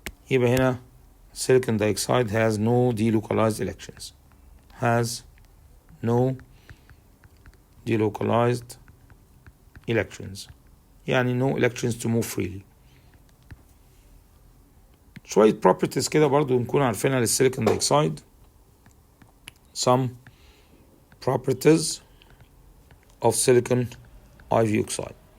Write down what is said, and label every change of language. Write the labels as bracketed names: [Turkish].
[Arabic] يبقى هنا [English] silicon dioxide has no delocalized electrons. يعني no electrons to move freely. [Arabic] شوية properties كده برضو نكون عارفينها للسيليكون دايوكسيد. [English] some properties of silicon IV oxide.